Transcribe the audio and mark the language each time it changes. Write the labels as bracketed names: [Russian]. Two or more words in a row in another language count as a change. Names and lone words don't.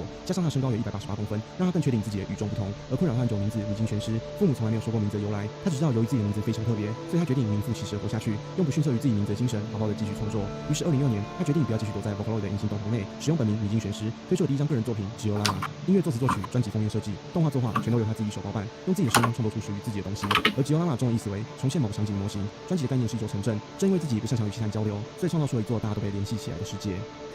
[Chinese] 加上他身高有188公分，讓他更確定自己的與眾不同。而困擾他很久的名字米津玄師，父母從來沒有說過名字的由來，他只知道由於自己的名字非常特別，所以他決定名副其實地活下去，用不遜色於自己名字的精神，好好的繼續創作。於是2016年，他決定不要繼續躲在 Vocaloid 的隱形洞房內，使用本名米津玄師，推出了第一張個人作品《只有拉瑪》。音樂作詞作曲、專輯封面設計、動畫作畫，全都由他自己手包辦，用自己的聲音創作出屬於自己的東西。而《只有拉瑪》中的意思為重現某個場景模型，專輯的概念是一座城鎮，正因為自己不擅長與其他人交流，所以創造出了一座大家都被聯繫起來的世界。